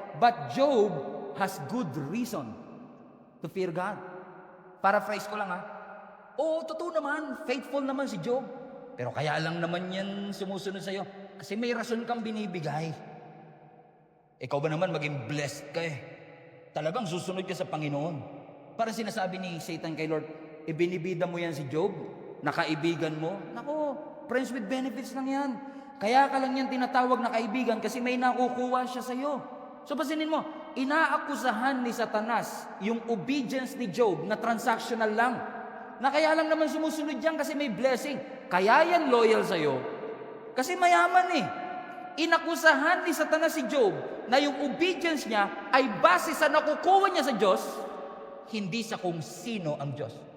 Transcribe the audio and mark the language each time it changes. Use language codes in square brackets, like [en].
[en] But Job has good reason to fear God. [tl] Paraphrase ko lang totoo naman, faithful naman si Job. Pero kaya lang naman yan sumusunod sa iyo. Kasi may rason kang binibigay. Ikaw ba naman maging blessed ka Talagang susunod ka sa Panginoon. Para sinasabi ni Satan kay Lord, ibinibida mo yan si Job? Nakaibigan mo? Nako, [en] friends with benefits [tl] lang yan. Kaya ka lang yan tinatawag na kaibigan kasi may nakukuha siya sa iyo. So basinin mo, inaakusahan ni Satanas yung obedience ni Job na transactional lang. Na kaya lang naman sumusunod yan kasi may blessing. Kaya yan loyal sa iyo kasi mayaman Inakusahan ni Satanas si Job na yung obedience niya ay base sa nakukuha niya sa Diyos, hindi sa kung sino ang Diyos.